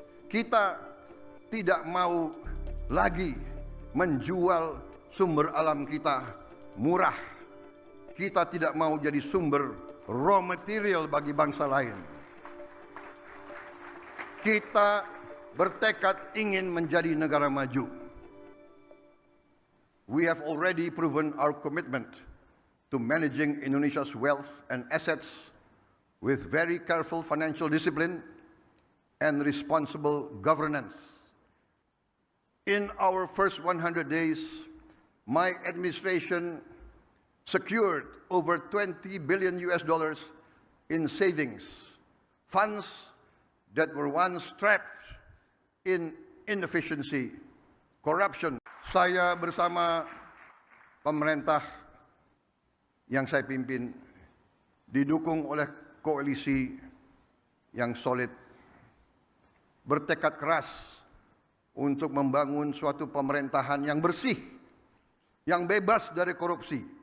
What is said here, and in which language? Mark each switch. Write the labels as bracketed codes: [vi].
[id] Kita tidak mau lagi menjual sumber alam kita murah. Kita tidak mau jadi sumber raw material bagi bangsa lain. Kita bertekad ingin menjadi negara maju. [en] We have already proven our commitment to managing Indonesia's wealth and assets with very careful financial discipline and responsible governance. In our first 100 days, my administration secured over $20 billion in savings, funds that were once trapped in inefficiency, corruption. [id] Saya bersama pemerintah yang saya pimpin didukung oleh koalisi yang solid, bertekad keras untuk membangun suatu pemerintahan yang bersih, yang bebas dari korupsi.